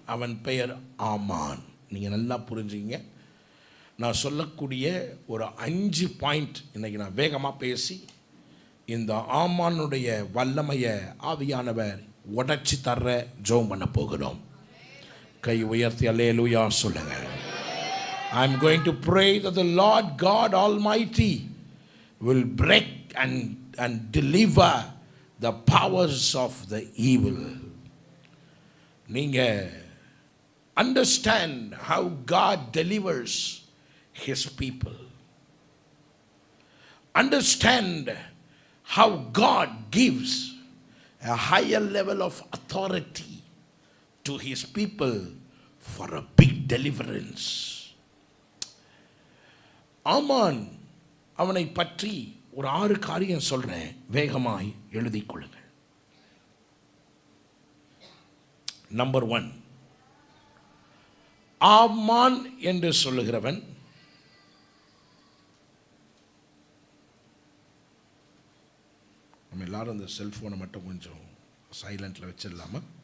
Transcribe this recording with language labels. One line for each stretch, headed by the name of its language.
Tamil: அவன் பெயர் ஆமான். நீங்கள் நல்லா புரிஞ்சுங்க. நான் சொல்லக்கூடிய ஒரு 5 பாயிண்ட் இன்னைக்கு நான் வேகமாக பேசி இந்த ஆமானுடைய வல்லமையை ஆவியானவர் உடைச்சி தர்ற ஜெபம் பண்ண போகிறோம். கை உயர்த்தி அல்லேலூயா சொல்லுங்க.
English: I am going to pray that the Lord God Almighty will break and deliver the powers of the evil.
Tamil: நீங்க
English: understand how God delivers his people. Understand how God gives a higher level of authority to his people for a big deliverance.
Tamil: ஆமான் அவனை பற்றி ஒரு 6 காரியம் சொல்றேன், வேகமாய் எழுதிக் கொள்ளுங்கள். Number 1, ஆமான் என்று சொல்லுகிறவன் நம்ம எல்லாரும் இந்த செல்ஃபோனை மட்டும் கொஞ்சம் சைலண்டில் வச்சிடலாமா?